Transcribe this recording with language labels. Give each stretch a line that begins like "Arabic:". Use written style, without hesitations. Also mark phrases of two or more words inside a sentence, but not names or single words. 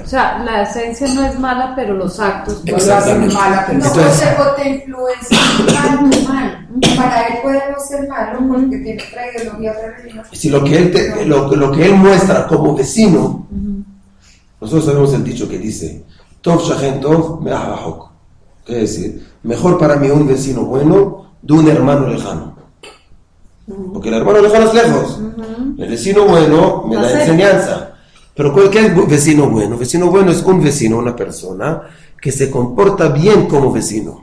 Spanish: O sea, la esencia no es mala, pero los actos No lo hacen mala No, persona. o te influencia mal. Para él puede no ser malo porque tiene otra ideología, otra religión. Si lo que él muestra como vecino, nosotros sabemos el dicho que dice,
Hebrew: טוב שכן טוב מאח רחוק.
Spanish: Quiere decir, mejor para mí un vecino bueno de un hermano lejano. Porque el hermano lejano es lejos. El vecino bueno me da enseñanza. Pero ¿qué es vecino bueno? Vecino bueno es un vecino, una persona que se comporta bien como vecino.